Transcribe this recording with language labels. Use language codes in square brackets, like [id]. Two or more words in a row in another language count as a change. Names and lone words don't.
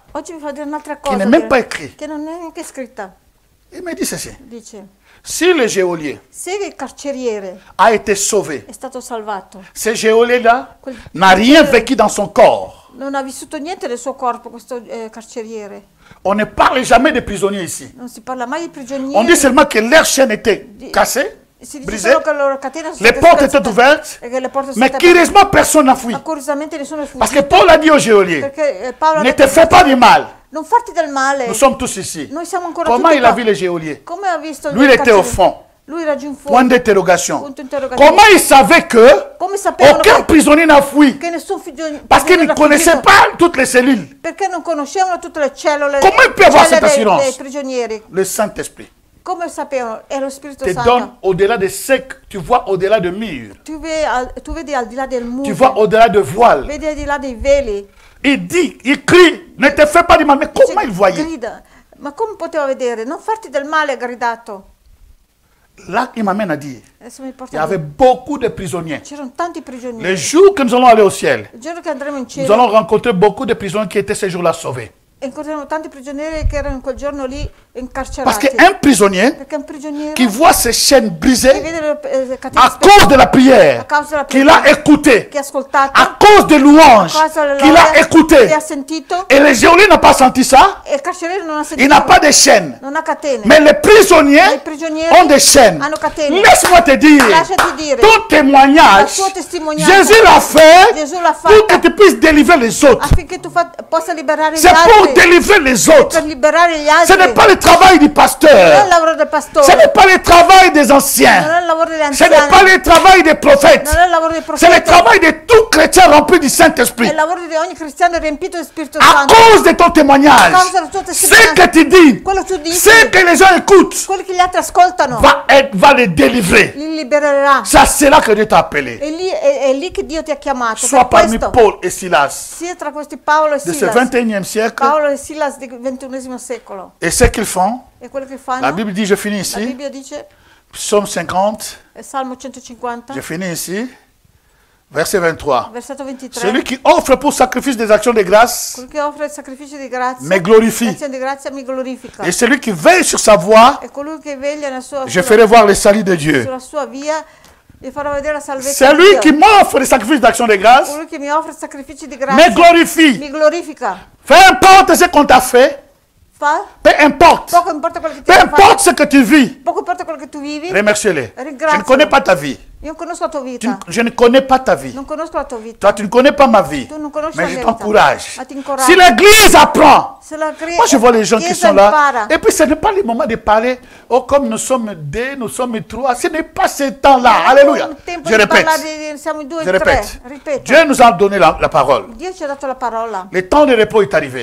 [it] Oggi vi fa dire un'altra cosa. [fr] n'est même pas écrit. [it] Che non è neanche scritta. [fr] Il me dit ceci. [it] Dice, [fr] Si le geôlier [it] se il carceriere [fr] a été sauvé, [it] è stato salvato, [fr] ce geôlier-là Quel- n'a rien vécu dans son corps. [it] non ha vissuto niente del suo corpo, questo carceriere. [fr] On ne parle jamais des prisonniers ici. [it] Non si parla mai di prigionieri. [fr] On dit seulement que leur chaîne était cassée, [it] si dice [fr] brisée, [it] solo che le loro catene sono [fr] les [it] state [fr] portes étaient [it] spezzate [fr] ouvertes, [it] e che le porte sono [fr] mais [it] state aperte. [fr] curieusement, personne n'a fui. [it] Ma curiosamente nessuno è [fr] Parce [it] fuggito. [fr] que Paul a dit au geôlier, [it] Perché Paolo ha [fr] ne [it] detto, [fr] te fais pas du mal. [it] non farti del male. [fr] Nous sommes tous ici. [it] Noi siamo ancora [fr] Comment [it] tutti [fr] il a [it] qua. [fr] vu les geôliers? [it] Come ha visto [fr] Lui, il était au [it] carceriere? [fr] fond. [it] Lui era giù in fondo. [fr] Point d'interrogation. [it] Punto interrogativo. [fr] Comment il savait que [it] Come sapevano [fr] aucun prisonnier n'a fui? [it] che nessun figlio [fr] Parce qu'ils ne connaissaient pas toutes les cellules. [it] perché non conoscevano tutte le cellule, [fr] Come il peut avoir celle cette assurance? [it] dei prigionieri. [fr] Le Saint-Esprit [it] Come sapevano? È lo Spirito [fr] te [it] Santo. [fr] donne au-delà des secs, tu vois au-delà de murs, [it] Tu vedi al di là del muro, [fr] tu vois au-delà de voiles. [it] vedi al di là dei veli. [fr] Il dit, il crie, ne te fais pas du mal. Mais comment il voyait? [it] Grida. Ma come poteva vedere? Non farti del male, ha gridato. [fr] là, il m'amène à dire, [it] Adesso mi porta [fr] il y avait beaucoup de prisonniers. [it] C'erano tanti prigionieri. [fr] Le jour que nous allons aller au ciel, [it] Il giorno che andremo in [fr] nous [it] cielo [fr] allons rencontrer beaucoup de prisonniers qui étaient ce jour-là sauvés. [it] incontreremo tanti prigionieri che erano in quel giorno lì [fr] Parce [it] incarcerati. [fr] qu'un prisonnier [it] Perché un prigioniero [fr] qui voit ses chaînes [it] che [fr] brisées [it] vede le catene [fr] à cause de la prière [it] a causa della [fr] qu'il a [it] preghiera [fr] écoutée, [it] che ha ascoltato, [fr] à cause des louanges [it] a causa delle [fr] qu'il a [it] lode che [fr] écoutées, [it] ha sentito, [fr] et le geôlier n'a pas senti ça, [it] e il carceriere non ha sentito, [fr] il n'a pas de chaînes. [it] non ha catene. [fr] Mais les prisonniers [it] I prigionieri [fr] ont des chaînes. [it] hanno catene. [fr] Laisse-moi te dire, [it] Lasciati dire, [fr] ton témoignage, [it] il suo testimonianza, [fr] Jésus l'a fait [it] Gesù l'ha [fr] pour que [it] fatta [fr] tu puisses délivrer les autres. [it] affinché tu possa liberare gli [fr] C'est pour [it] altri. [fr] délivrer les [it] Per [fr] autres. [it] liberare gli [fr] Ce [it] altri. [fr] n'est pas le travail du [it] Non è [fr] pasteur. [it] il lavoro del [fr] Ce [it] pastore, [fr] n'est pas le travail des [it] non [fr] anciens. [it] è il lavoro degli [fr] Ce n'est [it] anziani, [fr] pas le travail des prophètes. [it] non è il lavoro dei [fr] C'est le [it] profeti, [fr] travail de tout chrétien rempli du [it] è [fr] Saint-Esprit. [it] il lavoro di ogni cristiano riempito di Spirito [fr] À [it] Santo. [fr] cause de ton témoignage, [it] A causa del tuo [fr] ce [it] testimonianza, [fr] que tu dis, [it] quello tu dici, [fr] ce que les gens écoutent, [it] quelli che gli altri ascoltano, [fr] va les délivrer. [it] li libererà. [fr] C'est là que Dieu t'a appelé. [it] È lì che Dio ti ha chiamato. [fr] Sois [it] Per [fr] parmi [it] questo, [fr] Paul et Silas [it] sia tra questi Paolo e [fr] de ce [it] Silas, [fr] 21e siècle. [it] Paolo e Silas del XXI secolo, [fr] Et ce qu'ils font, [it] e quello che [fr] la [it] fanno, [fr] Bible dit, je finis [it] la [fr] ici, [it] Bibbia dice, [fr] Psaume 50, [it] Salmo 150, [fr] je finis ici, verset 23. [it] versetto 23, [fr] Celui qui offre pour sacrifice des actions de grâce [it] quello che offre il sacrificio di grazia, [fr] me glorifie. [it] l'azione di grazia mi glorifica. [fr] Et celui qui veille sur sa voie, [it] E colui che veglia [fr] je ferai voir le salut de Dieu. [it] sulla sua via, gli farò vedere la salvezza di [fr] Celui [it] Dio. [fr] qui m'offre des sacrifices d'action de grâce [it] Colui che mi offre sacrifici di [fr] me [it] grazia [fr] glorifie. [it] mi glorifica. [fr] Peu importe ce qu'on t'a fait, [it] Fa? [fr] peu importe. [it] Poco importa quello che ti [fr] Peu [it] hanno fatto, [fr] importe ce que tu vis, [it] poco importa quello che tu vivi, [fr] remercie-les. Je [it] Ringrazialo. [fr] ne connais pas ta vie. [it] io non conosco la tua vita, [fr] Je ne connais pas ta vie. [it] non conosco la tua vita, [fr] Toi, tu ne connais pas ma vie. [it] tu non conosci [fr] Mais [it] la [fr] je [it] mia vita, [fr] t'encourage. [it] ma ti incoraggio. [fr] Si l'Église apprend, [it] Se la [fr] moi je vois les gens qui [it] Chiesa [fr] sont là, [it] impara. [fr] et puis ce n'est pas le moment de parler, oh comme nous sommes deux, nous sommes trois, ce n'est pas ce temps-là. Alléluia. [it] Un tempo [fr] Je [it] di [fr] répète, [it] parlare siamo in due [fr] je [it] e tre, [fr] répète. [it] ripeto, [fr] Dieu nous a donné la parole. [it] Dio ci ha dato la parola, [fr] Le temps de repos est arrivé.